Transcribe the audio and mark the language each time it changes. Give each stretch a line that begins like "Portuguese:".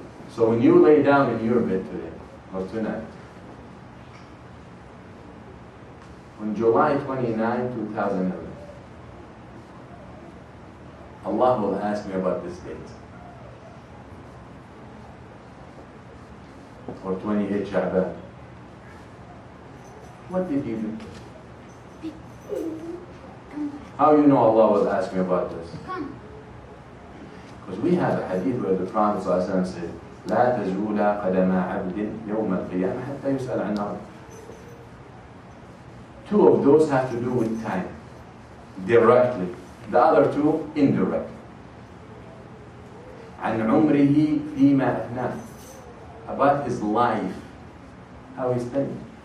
English: So when you lay down in your bed today, or tonight, on July 29, 2011, Allah will ask me about this date. Or 28 Sha'ban. What did you do? How you know Allah will ask me about this? Because we have a hadith where the Prophet ﷺ said,
Arabic: لا تزول قدم عبد يوم القيامة حتى يسأل عن عمله.
English: Two of those have to do with time, directly. The other two, indirectly.
Arabic: عن عمره فيما أفناه.
English: About his life, how he spent it.